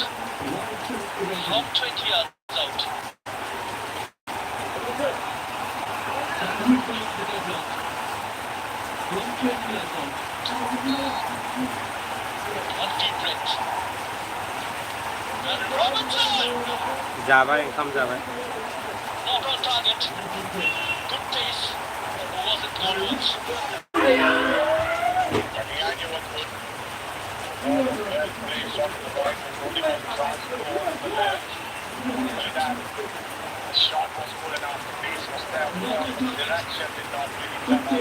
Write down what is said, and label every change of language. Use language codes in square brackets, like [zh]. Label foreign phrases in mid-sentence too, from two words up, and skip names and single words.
[en] From 20 yards out. One deep breath. And Robinson! [brx] जाबाय ओंखाम जाबाय [en] Not on target. Good pace. Who wasn't good once? The shot was good enough, the pace was there, the direction did not really come out.